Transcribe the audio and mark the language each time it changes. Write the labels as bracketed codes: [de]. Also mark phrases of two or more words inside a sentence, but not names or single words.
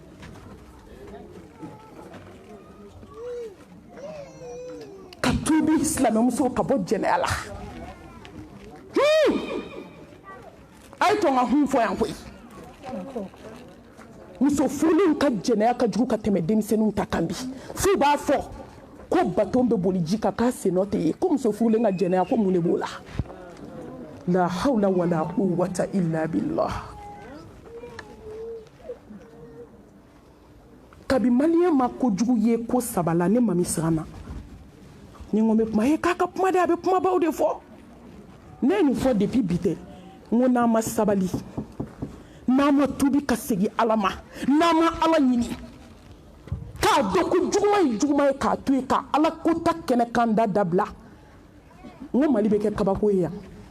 [bm] ka tubi silamɛmuso ka bɔ jɛnɛya la a ye to n ka hun fɔ yan koyi muso furulenw ka jɛnɛya ka jugu ka tɛmɛ denmisɛnninw ta kan bi f'u b'a fɔ ko baton bɛ boli ji kan k'a sen nɔ tɛ ye ko muso furulen ka jɛnɛya ko mun de b'o la [ar] لا حول ولا قوة إلا بالله [bm] kabi maliyɛn ma kojugu ye ko saba la ne mami siran na ni n ko n bɛ kuma ye k'a ka kuma de a bɛ kumabaw de fɔ ne ye nin fɔ depuis bi tɛ n ko n'an ma sabali n'an ma tubi ka segin ala ma n'an ma ala ɲini k'a dɔn ko juguman ye juguman ye k'a to yen ka ala ko ta kɛnɛ kan da dabila n ko mali bɛ kɛ kabako ye yan